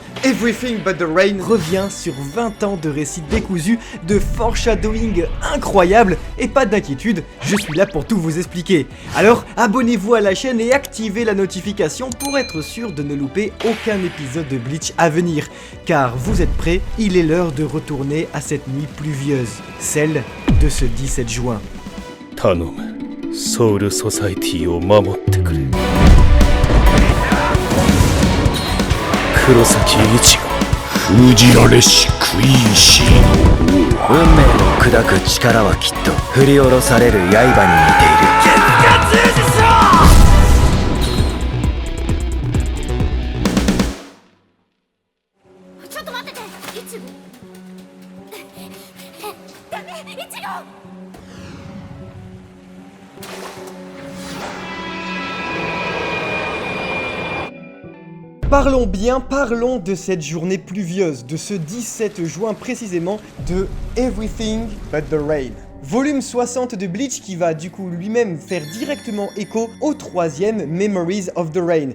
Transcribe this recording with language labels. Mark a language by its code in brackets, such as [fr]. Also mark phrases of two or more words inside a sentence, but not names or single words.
[fr] Everything But The Rain revient sur 20 ans de récits décousus, de foreshadowing incroyable et pas d'inquiétude, je suis là pour tout vous expliquer. Alors abonnez-vous à la chaîne et activez la notification pour être sûr de ne louper aucun épisode de Bleach à venir. Car vous êtes prêts, il est l'heure de retourner à cette nuit pluvieuse, celle de ce 17 juin. [ja] 頼む、ソウルソサイティを守ってくれ。黒崎一護、封じられしクイーンシーの王。運命を砕く力はきっと振り下ろされる刃に似ている。ちょっと待ってて、イチゴ。ダメ、イチゴ。 [fr] Parlons bien, parlons de cette journée pluvieuse, de ce 17 juin précisément, de Everything But The Rain. Volume 60 de Bleach qui va du coup lui-même faire directement écho au 3e Memories of the Rain.